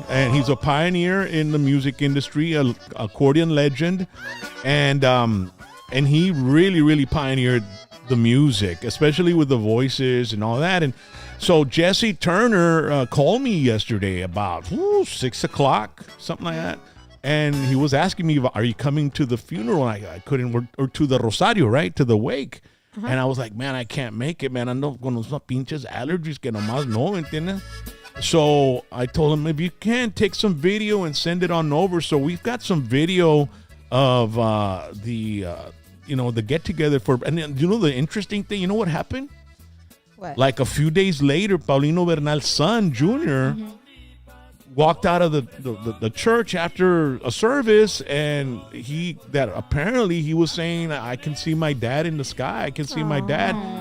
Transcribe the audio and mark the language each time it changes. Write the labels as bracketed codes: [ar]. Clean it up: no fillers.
[en] And he's a pioneer in the music industry, a accordion legend, and he really, really pioneered the music, especially with the voices and all that. And so Jesse Turner called me yesterday about 6 o'clock, something like that. And he was asking me, are you coming to the funeral? And I couldn't, or to the Rosario, right? To the wake. And I was like, man, I can't make it, man. [es] Ando con unos pinches allergies que nomás no, ¿me entiendes? [en] So I told him, if you can, take some video and send it on over. So we've got some video of the get-together for, and then, the interesting thing, you know what happened? What? Like a few days later, Paulino Bernal's son, Junior, walked out of the church after a service, and apparently he was saying, I can see my dad in the sky. I can see my dad.